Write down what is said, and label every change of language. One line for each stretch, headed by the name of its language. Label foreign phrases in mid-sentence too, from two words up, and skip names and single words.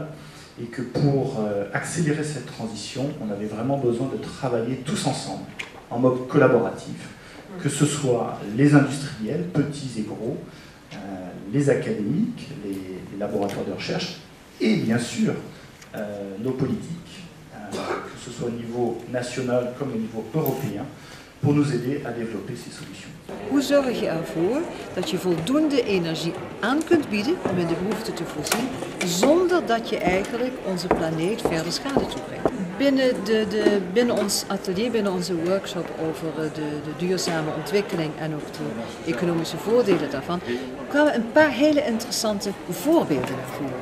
French: Et que pour accélérer cette transition, on avait vraiment besoin de travailler tous ensemble, en mode collaboratif, que ce soit les industriels, petits et gros, les académiques, les laboratoires de recherche et bien sûr nos politiques, que ce soit au niveau national comme au niveau européen, pour nous aider à développer ces solutions.
Dutch: Hoe zorg je ervoor dat je voldoende energie aan kunt bieden om in de behoeften te voorzien, zonder dat je eigenlijk onze planeet verder schade toebrengt? Binnen ons atelier, binnen onze workshop over de duurzame ontwikkeling en ook de economische voordelen daarvan, kwamen een paar hele interessante voorbeelden naar voren.